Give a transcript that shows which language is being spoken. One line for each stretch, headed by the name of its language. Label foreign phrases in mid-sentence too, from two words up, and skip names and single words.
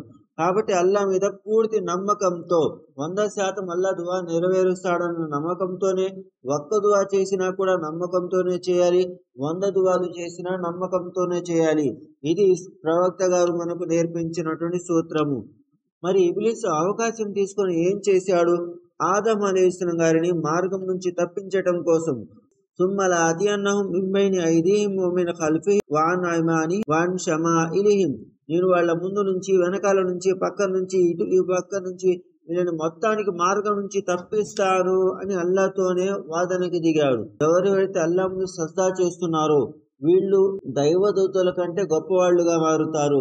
Telugu: కాబట్టి అల్లా మీద పూర్తి నమ్మకంతో 100% అల్లా దువా నెరవేరుస్తాడన్న నమ్మకంతోనే, ఒక్క దువా చేసినా కూడా నమ్మకంతోనే చేయాలి, 100 దువాలు చేసినా నమ్మకంతోనే చేయాలి. ఇది ప్రవక్త గారు మనకు నేర్పించినటువంటి సూత్రము. మరి ఇబ్లీస్ అవకాశం తీసుకొని ఏం చేశాడు? ఆదం అలైహిస్సలాం గారిని మార్గం నుంచి తప్పించటం కోసం
Arabic: ثم لآتينهم من بين أيديهم ومن خلفهم وعن أيمانهم وعن شمائلهم.
Telugu: నేను వాళ్ళ ముందు నుంచి, వెనకాల నుంచి, పక్క నుంచి, ఇటు ఈ పక్క నుంచి వీళ్ళని మొత్తానికి మార్గం నుంచి తప్పిస్తాను అని అల్లాతోనే వాదనకి దిగాడు. ఎవరైతే అల్లా ముందు సజ్దా చేస్తున్నారో వీళ్ళు దైవదూతల కంటే గొప్పవాళ్లుగా మారుతారు.